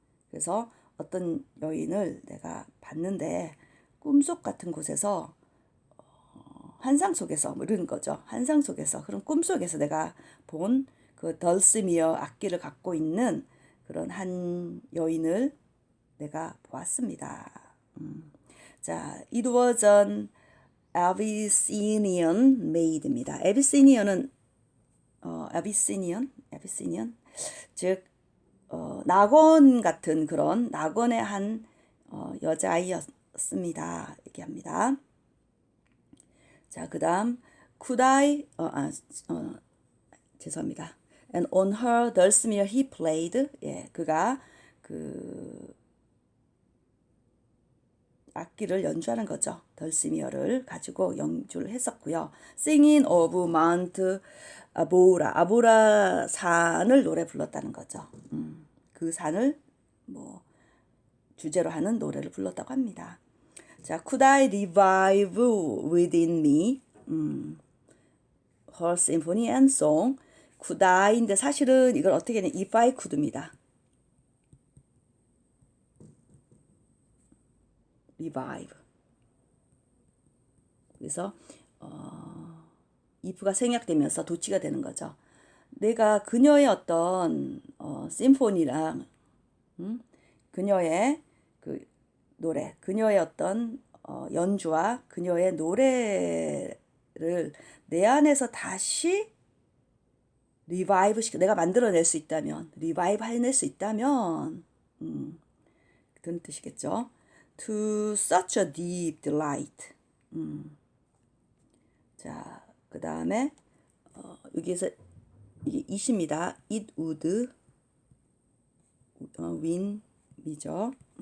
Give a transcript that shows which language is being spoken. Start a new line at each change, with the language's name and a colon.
Korean: 그래서 어떤 여인을 내가 봤는데 꿈속 같은 곳에서 환상 속에서 뭐 이런 거죠. 환상 속에서 그런 꿈 속에서 내가 본 그 덜스미어 악기를 갖고 있는 그런 한 여인을 내가 보았습니다.
English: 자, it was an Abyssinian maid입니다.
Korean: Abyssinian은 Abyssinian 즉 낙원 같은 그런 낙원의 한 여자아이였습니다. 얘기합니다. 자, 그다음
English: could I
Korean: 죄송합니다.
English: And on her dulcimer he played.
Korean: 예, 그가 그 악기를 연주하는 거죠. 덜시미어를 가지고 연주를 했었고요.
English: Singing of Mount
Korean: 아보라, 아보라 산을 노래 불렀다는 거죠. 그 산을 뭐 주제로 하는 노래를 불렀다고 합니다.
English: 자, could I revive within me her symphony and song? could I
Korean: 인데 사실은 이걸 어떻게 하냐?
English: if I could입니다. revive.
Korean: 그래서 if가 생략되면서 도치가 되는 거죠. 내가 그녀의 어떤 심포니랑 그녀의 그 노래, 그녀의 어떤 연주와 그녀의 노래를 내 안에서 다시 리바이브 시켜 내가 만들어낼 수 있다면, 리바이브 해낼 수 있다면 그런 뜻이겠죠.
English: To such a deep delight.
Korean: 자, 그 다음에 여기에서 이게 it입니다.
English: It would win이죠.